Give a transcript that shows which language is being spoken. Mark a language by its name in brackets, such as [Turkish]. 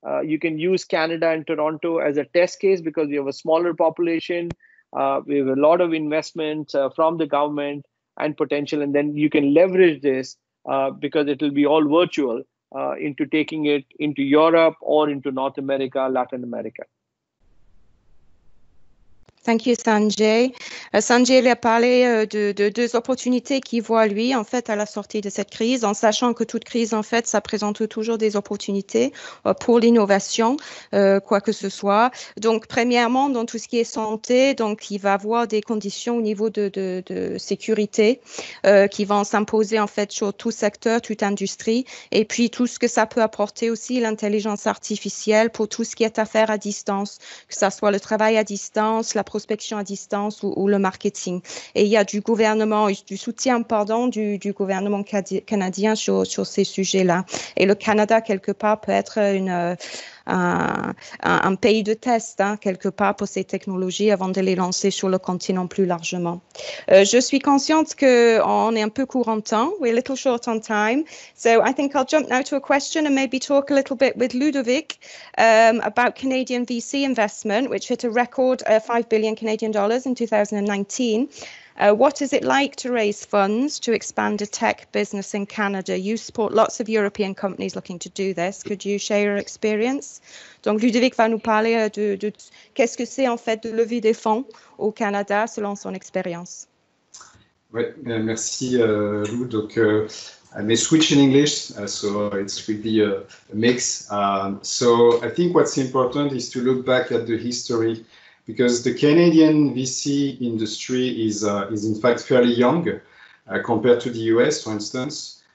[English] You can use Canada and Toronto as a test case because we have a smaller population. We have a lot of investment from the government and potential, and then you can leverage this because it will be all virtual into taking it into Europe or into North America, Latin America. Thank you, Sanjay. [French] Sanjay a parlé de deux opportunités qu'il voit, lui, en fait, à la sortie de cette crise, en sachant que toute crise, en fait, ça présente toujours des opportunités pour l'innovation, quoi que ce soit. Donc, premièrement, dans tout ce qui est santé, donc, il va avoir des conditions au niveau de sécurité qui vont s'imposer, en fait, sur tout secteur, toute industrie, et puis tout ce que ça peut apporter aussi, l'intelligence artificielle pour tout ce qui est à faire à distance, que ça soit le travail à distance, la prospection à distance ou le marketing. Et il y a du soutien du gouvernement canadien sur ces sujets-là. Et le Canada, quelque part, peut être un pays de test, quelque part, pour ces technologies avant de les lancer sur le continent plus largement. Je suis consciente qu'on est un peu court en temps. [English] We're a little short on time. So I think I'll jump now to a question and maybe talk a little bit with Ludovic about Canadian VC investment, which hit a record $5 billion Canadian dollars in 2019. What is it like to raise funds to expand a tech business in Canada? You support lots of European companies looking to do this. Could you share your experience? [French] Donc, Ludovic va nous parler de qu'est-ce que c'est en fait de lever des fonds au Canada selon son expérience. Oui, merci Lou. [English] Donc, I may switch in English, so it's really a mix. So I think what's important is to look back at the history, because the Canadian VC industry is in fact fairly young compared to the US, for instance.